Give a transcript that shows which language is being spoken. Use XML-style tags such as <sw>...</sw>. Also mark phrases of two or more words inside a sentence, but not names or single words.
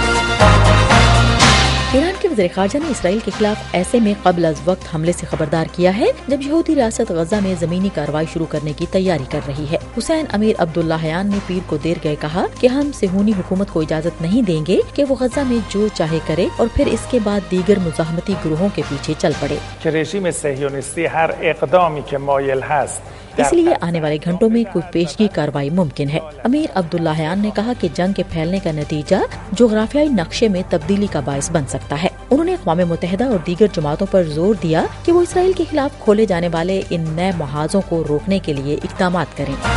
<ur>ایران کے وزیر خارجہ نے اسرائیل کے خلاف ایسے میں قبل از وقت حملے سے خبردار کیا ہے جب یہودی ریاست غزہ میں زمینی کارروائی شروع کرنے کی تیاری کر رہی ہے۔ حسین امیر عبداللہیان نے پیر کو دیر گئے کہا کہ ہم صہیونی حکومت کو اجازت نہیں دیں گے کہ وہ غزہ میں جو چاہے کرے اور پھر اس کے بعد دیگر مزاحمتی گروہوں کے پیچھے چل پڑے۔</ur> <fa>کہ رژیم صهیونیستی هر اقدامی که مایل هست</fa> <ur>اس لیے آنے والے گھنٹوں میں کوئی پیشگی کارروائی ممکن ہے۔ امیر عبداللہیان نے کہا کہ جنگ کے پھیلنے کا نتیجہ جغرافیائی نقشے میں تبدیلی کا باعث بن سکتا ہے۔ انہوں نے اقوام متحدہ اور دیگر جماعتوں پر زور دیا کہ وہ اسرائیل کے خلاف کھولے جانے والے ان نئے محاذوں کو روکنے کے لیے اقدامات کریں۔</ur>